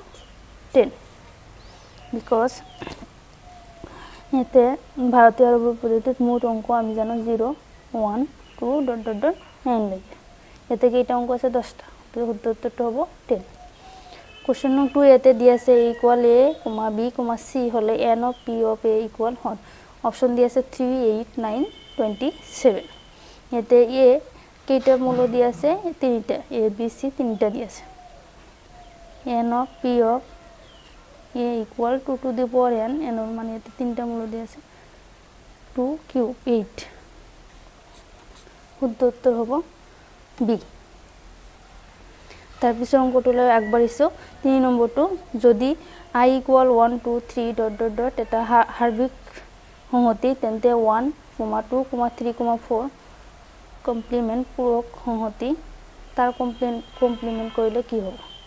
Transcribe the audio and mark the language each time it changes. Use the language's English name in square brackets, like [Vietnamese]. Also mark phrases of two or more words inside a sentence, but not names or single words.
[Assamese] 10, because ইয়াতে ভাৰতীয় আৰৱীয় পদ্ধতিত মুঠ অংক আমি জানো 0, 1, 2, ... 9 লৈকে। ইয়াতে কেইটা অংক আছে? 10টা। তো শুদ্ধ উত্তৰটো হ'ব 10। কোৱেশ্চন নং 2 ইয়াতে দিয়া আছে a, b, c হলে [English] n of p of a equal what? [Assamese] অপচন দিয়া আছে 3, 8, 9, 27। ইয়াতে a কেইটা মূল দিয়া আছে? 3টা। a b c 3টা দিয়া আছে। [English] n of p of a equal to the power n, n or [Assamese] মানে ইয়াতে 3টা মূল দিয়া আছে 2 cube 8। শুদ্ধ উত্তৰ হ'ব b। তাৰ পিছৰ অংকটোলৈ আগবাঢ়িছো। 3 নম্বৰটো, যদি [English] i equal 1, 2, 3 ... [Assamese] এটা হাৰ্বিক সংহতি, তেন্তে 1, 2, 3, 4 কমপ্লিমেন্ট পূৰক সংহতি, তাৰ কমপ্লিমেন্ট কৰিলে কি হ'ব?